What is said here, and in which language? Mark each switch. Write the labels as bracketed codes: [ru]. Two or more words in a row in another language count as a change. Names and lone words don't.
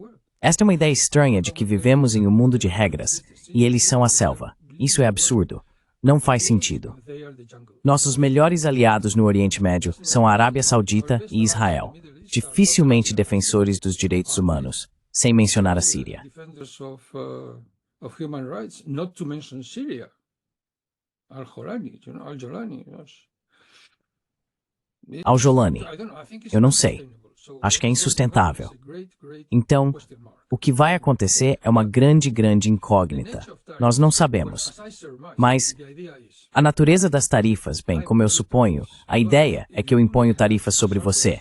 [pt] Esta é uma ideia estranha de que vivemos em um mundo de regras, e eles são a selva. Isso é absurdo. Não faz sentido. Nossos melhores aliados no Oriente Médio são a Arábia Saudita e Israel, dificilmente defensores dos direitos humanos, sem mencionar a Síria. [en] defenders of human rights, not to mention Syria. [pt] Al-Jolani, Al-Jolani. Al-Jolani. Eu não sei. Acho que é insustentável. Então, o que vai acontecer é uma grande incógnita. Nós não sabemos. Mas a natureza das tarifas, bem, como eu suponho, a ideia é que eu imponho tarifas sobre você.